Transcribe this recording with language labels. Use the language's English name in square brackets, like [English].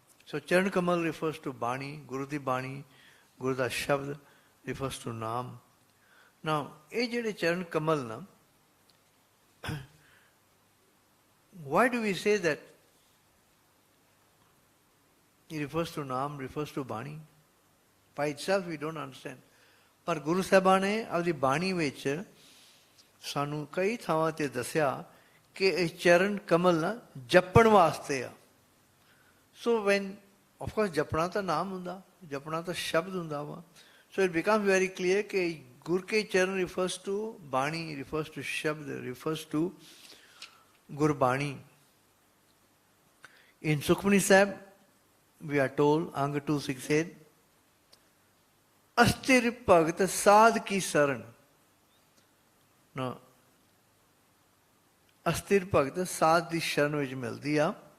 [English] So Charan Kamal refers to Bani, [Punjabi] Guru di Bani, Guru da Shabd [English] refers to Naam. Now, [Punjabi] ਇਹ ਜਿਹੜੇ [English] Charan Kamal na, why do we say that it refers to Naam, refers to Bani? By itself we don't understand. [Punjabi] ਪਰ ਗੁਰੂ ਸਾਹਿਬਾਂ ਨੇ ਆਪਦੀ ਬਾਣੀ ਵਿੱਚ ਸਾਨੂੰ ਕਈ ਥਾਵਾਂ ਤੇ ਦੱਸਿਆ ਕਿ ਇਹ ਚਰਨ ਕਮਲ ਨਾ ਜਪਣ ਵਾਸਤੇ ਆ. [English] so when of course [Punjabi] ਜਪਣਾ ਤਾਂ ਨਾਮ ਹੁੰਦਾ, ਜਪਣਾ ਤਾਂ ਸ਼ਬਦ ਹੁੰਦਾ ਵਾ. [English] so it becomes very clear [Punjabi] ਕਿ ਗੁਰ ਕੇ ਚਰਨ [English] Refers to Bani, refers to shabad, refers to Gurbani. In Sukhmani Sahib, we are told, Ang 268, [Punjabi] Astir Bhagat Sadh ki Saran. [English] Now, [Punjabi] Astir Bhagat Sadh di Sharan vich mildi a.